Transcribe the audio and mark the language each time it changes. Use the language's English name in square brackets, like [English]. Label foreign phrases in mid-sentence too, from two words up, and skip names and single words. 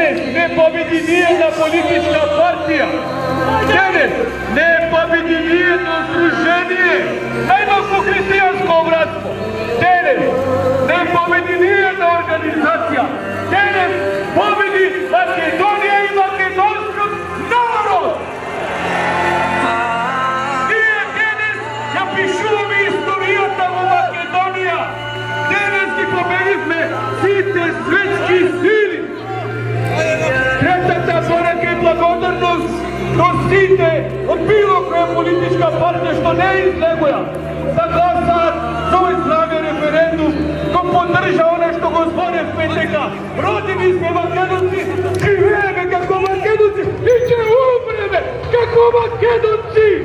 [Macedonian] ne pobedi nijedna politička partija, danas ne pobedi nijedno združenje, najmako hristijansko bratstvo, danas ne pobedi nijedna organizacija, danas pobedi Makedonija i makedonski narod. Ние danas ја пишуваме историјата во Македонија. Danas ги победивме сите светски сили. Третата порака е благодарност до сите од било која политичка партија што не излегоја да гласаат за овој слави референдум, кој поддржа оно што го зборевме дека родени сме македонци, живееме како македонци и ќе умреме како македонци.